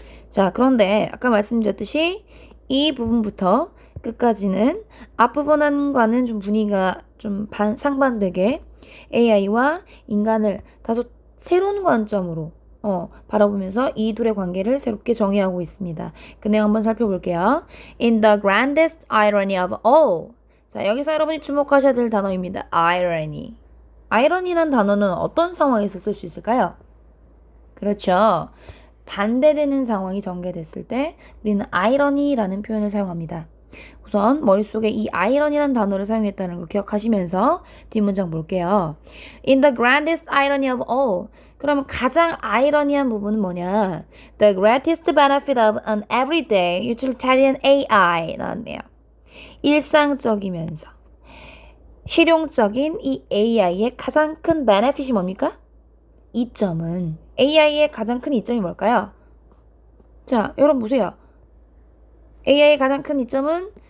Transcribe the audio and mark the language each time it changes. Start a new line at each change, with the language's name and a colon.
Korean: 자, 그런데 아까 말씀드렸듯이 이 부분부터 끝까지는 앞부분과는 좀 분위기가 좀 상반되게 AI와 인간을 다소 새로운 관점으로 바라보면서 이 둘의 관계를 새롭게 정의하고 있습니다. 그 내용 한번 살펴볼게요.
English: In the grandest irony of all.
Korean: 자, 여기서 여러분이 주목하셔야 될 단어입니다.
English: irony.
Korean: irony란 단어는 어떤 상황에서 쓸 수 있을까요? 그렇죠. 반대되는 상황이 전개됐을 때 우리는 irony라는 표현을 사용합니다. 우선 머릿속에 이 irony라는 단어를 사용했다는 걸 기억하시면서 뒷문장 볼게요.
English: In the grandest irony of all.
Korean: 그러면 가장 아이러니한 부분은 뭐냐?
English: The greatest benefit of an everyday utilitarian AI
Korean: 나왔네요. 일상적이면서 실용적인 이 AI의 가장 큰 benefit이 뭡니까? 이점은 AI의 가장 큰 이점이 뭘까요? 자, 여러분 보세요. AI의 가장 큰 이점은